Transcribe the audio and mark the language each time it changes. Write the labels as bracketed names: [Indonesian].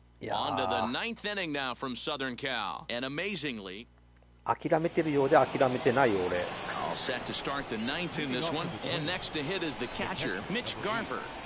[English] On to the 9th inning now from Southern Cal. And amazingly, [Japanese] 諦めてるようで諦めてないよ俺。 [English] all set to start the 9th in this one. And next to hit is the catcher, Mitch Garver.